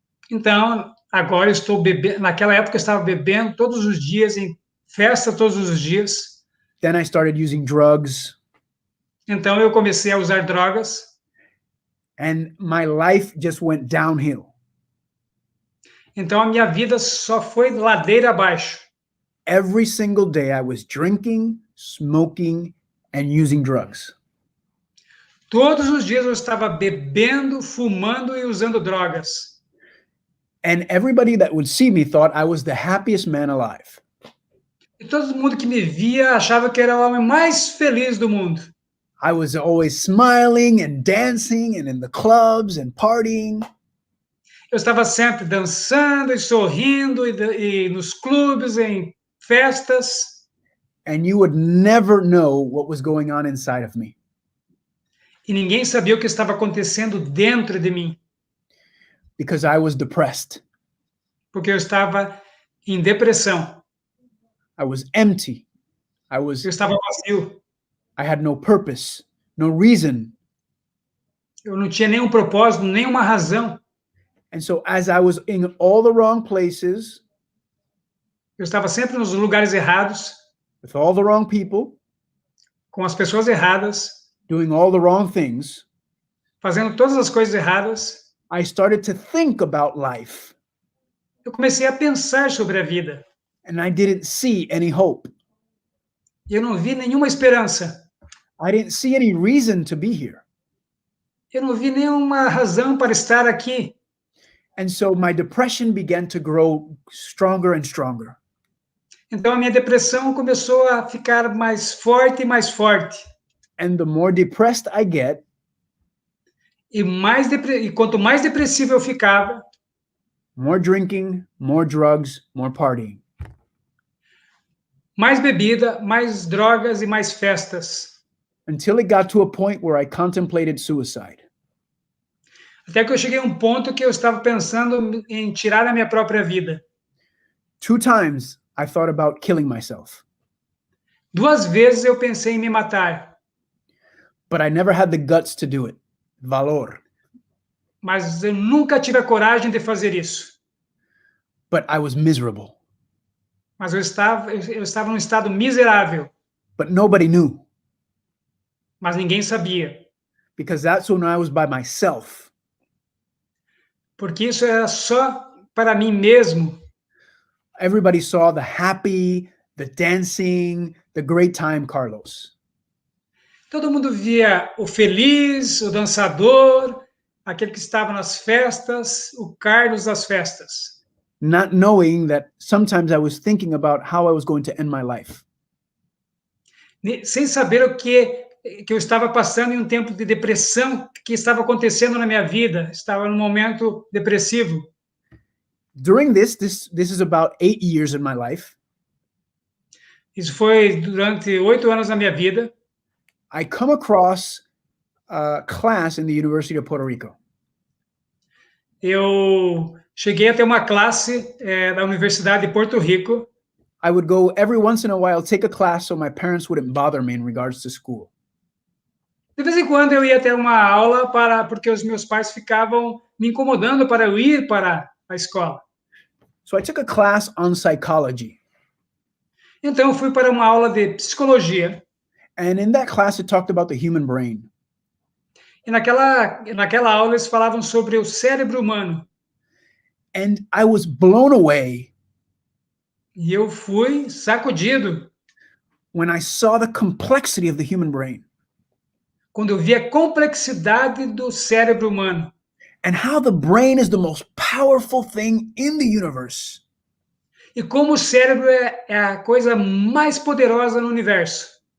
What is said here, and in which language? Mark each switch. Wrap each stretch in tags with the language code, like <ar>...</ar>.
<pt>Então, agora eu estou bebendo, naquela época eu estava bebendo todos os dias, em festa todos os dias.</pt> <en>Then I started using drugs.</en> <pt>Então eu comecei a usar drogas.</pt> <en>And my life just went downhill.</en> <pt>Então a minha vida só foi ladeira abaixo.</pt> <en>Every single day I was drinking, smoking, and using drugs.</en> <pt>Todos os dias eu estava bebendo, fumando e usando drogas.</pt> <en>And everybody that would see me thought I was the happiest man alive.</en> <pt>E todo mundo que me via achava que era o homem mais feliz do mundo.</pt> <en>I was always smiling and dancing and in the clubs and partying.</en> <pt>Eu estava sempre dançando e sorrindo e nos clubes, em festas.</pt> <en>And you would never know what was going on inside of me.</en> <pt>E ninguém sabia o que estava acontecendo dentro de mim.</pt> <en>Because I was depressed.</en> <pt>Porque eu estava em depressão.</pt> <en>I was empty.</en> <pt>Eu estava vazio.</pt> <en>I had no purpose, no reason.</en> <pt>Eu não tinha nenhum propósito, nenhuma razão.</pt> <en>And so as I was in all the wrong places,</en> <pt>eu estava sempre nos lugares errados,</pt> <en>with all the wrong people,</en> <pt>com as pessoas erradas,</pt> <en>doing all the wrong things,</en> <pt>fazendo todas as coisas erradas,</pt> <en>I started to think about life.</en> <pt>Eu comecei a pensar sobre a vida.</pt> <en>And I didn't see any hope.</en> <pt>Eu não vi nenhuma esperança.</pt> <en>I didn't see any reason to be here.</en> <pt>Eu não vi nenhuma razão para estar aqui.</pt> <en>And so my depression began to grow stronger and stronger.</en> <pt>Então a minha depressão começou a ficar mais forte e mais forte.</pt> <en>And the more depressed I get,</en> <pt>e quanto mais depressivo eu ficava,</pt> <en>more drinking, more drugs, more partying.</en> <pt>Mais bebida, mais drogas e mais festas.</pt> <en>Until it got to a point where I contemplated suicide.</en> <pt>Até que eu cheguei a um ponto que eu estava pensando em tirar a minha própria vida.</pt> <en>2 times I thought about killing myself.</en> <pt>2 vezes eu pensei em me matar.</pt> <en>But I never had the guts to do it.</en> <pt>Valor. Mas eu nunca tive a coragem de fazer isso.</pt> <en>But I was miserable.</en> <pt>Mas eu estava num estado miserável.</pt> <en>But nobody knew.</en> <pt>mas ninguém sabia,</pt> <en>because that's when I was by myself.</en> <pt>porque isso era só para mim mesmo.</pt> <en>Everybody saw the happy, the dancing, the great time Carlos.</en> <pt>Todo mundo via o feliz, o dançador, aquele que estava nas festas, o Carlos das festas.</pt> <en>Not knowing that sometimes I was thinking about how I was going to end my life.</en> <pt>Sem saber o que eu estava passando em um tempo de depressão que estava acontecendo na minha vida, estava num momento depressivo.</pt> <en>During this is about 8 years in my life.</en> <pt>Isso foi durante 8 anos na minha vida.</pt> <en>I come across a class in the University of Puerto Rico.</en> <pt>Eu cheguei a ter uma classe da Universidade de Porto Rico.</pt> <en>I would go every once in a while, take a class so my parents wouldn't bother me in regards to school.</en> <pt>De vez em quando eu ia ter uma aula porque os meus pais ficavam me incomodando para eu ir para a escola.</pt> <en>So I took a class on psychology.</en> <pt>Então eu fui para uma aula de psicologia.</pt> <en>And in that class, it talked about the human brain.</en> <pt>E naquela aula eles falavam sobre o cérebro humano.</pt> <en>And I was blown away.</en> <pt>E eu fui sacudido</pt> <en>when I saw the complexity of the human brain.</en> <pt>Quando eu vi a complexidade do cérebro humano.</pt> <en>And how the brain is the most powerful thing in the universe.</en> <pt>E como o cérebro é a coisa mais poderosa no universo.</pt>